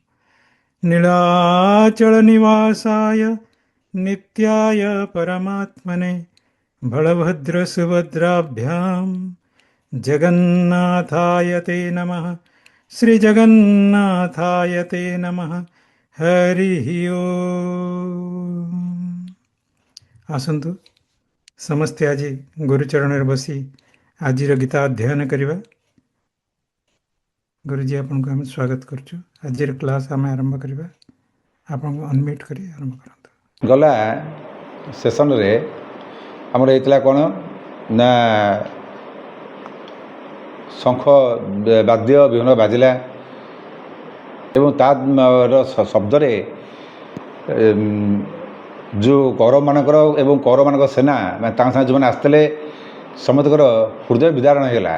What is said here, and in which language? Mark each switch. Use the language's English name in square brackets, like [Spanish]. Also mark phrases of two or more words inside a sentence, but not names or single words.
[Sanskrit] नीलाचलनिवासाय नित्याय परमात्मने बलभद्रसुभद्राभ्यां जगन्नाथाय ते नमः। श्रीजगन्नाथाय ते नमः। हरिः ॐ। [Odia] आसन्तु ସମସ୍ତେ ଆଜି ଗୁରୁଚରଣରେ ବସି ଆଜିର ଗୀତା ଅଧ୍ୟୟନ କରିବା। ଗୁରୁଜୀ ଆପଣଙ୍କୁ ଆମେ ସ୍ୱାଗତ କରୁଛୁ। ଆଜିର କ୍ଲାସ୍ ଆମେ ଆରମ୍ଭ କରିବା। ଆପଣଙ୍କୁ ଅନମ୍ୟୁଟ୍ କରି ଆରମ୍ଭ କରନ୍ତୁ। ଗଲା ସେସନରେ ଆମର ହେଇଥିଲା କ'ଣ ନା ଶଙ୍ଖ ବାଦ୍ୟ ବିଭିନ୍ନ ବାଜିଲା ଏବଂ ତାର ଶବ୍ଦରେ ଯେଉଁ କୌରବମାନଙ୍କର ଏବଂ କୌରବମାନଙ୍କ ସେନା ମାନେ ତାଙ୍କ ସାଙ୍ଗେ ଯେଉଁମାନେ ଆସିଥିଲେ ସମସ୍ତଙ୍କର ହୃଦୟ ବିଦାରଣ ହୋଇଗଲା।